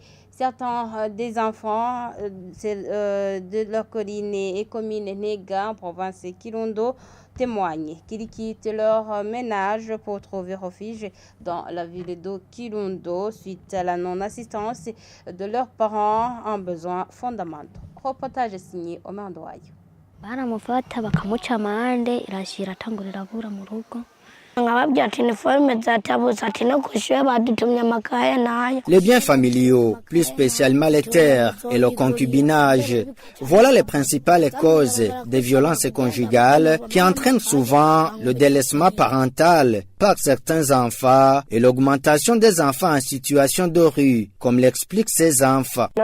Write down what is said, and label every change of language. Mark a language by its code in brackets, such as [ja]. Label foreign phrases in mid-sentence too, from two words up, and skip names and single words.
[fr] Certains des enfants de leur colline et commune Nega en province Kirundo témoignent qu'ils quittent leur ménage pour trouver refuge dans la ville de Kirundo suite à la non-assistance de leurs parents en besoins fondamentaux. Reportage signé Omer Ndwayo. [rn] baramufata bakamuca amande irashira atangurira abura mu rugo. [fr] Les biens familiaux, plus spécialement les terres et le concubinage, voilà les principales causes des violences conjugales qui entraînent souvent le délaissement parental par certains enfants et l'augmentation des enfants en situation de rue, comme l'expliquent ces enfants.